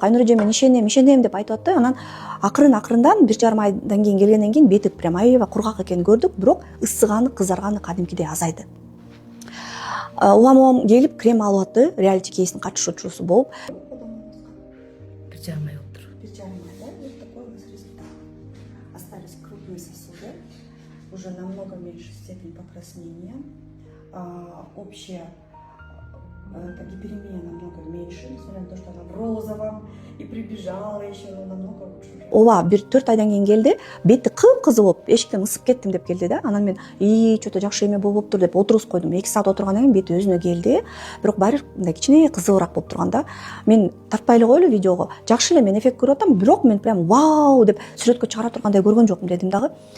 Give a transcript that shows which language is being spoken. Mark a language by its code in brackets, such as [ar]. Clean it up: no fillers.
[ky] Айнур эже, мен ишенем деп айтып атты. Анан акырындан 1,5 айдан кийин келгенден кийин бети прям аябай кургак экенин көрдүк, бирок ысыганы, кызарганы кадимкидей азайды. Улам келип крем алып атты, реалити кейстин катышуучусу болуп. 1,5 ай болуптур. 1,5 ай, да? [ru] Вот такой у нас результат. Остались крупные сосуды, уже намного меньше степень покраснения. Общая гиперемия намного меньше, несмотря на то, что она в розовом и прибежала еще, но намного лучше. [ky] Ооба, 4 айдан кийин келди, бети кып-кызыл болуп, эшиктен ысып кеттим деп келди да. Анан мен что-то жакшы эме болуптур деп отургузуп койдум. 2 саат отургандан кийин бети өзүнө келди. Бирок баары мындай кичине кызылыраак болуп турганда, мен тартпай эле коелу видеого. Жакшы эле мен эффект көрүп атам, бирок мен прям вау деп сүрөткө чыгара тургандай көргөн жокмун дедим дагы.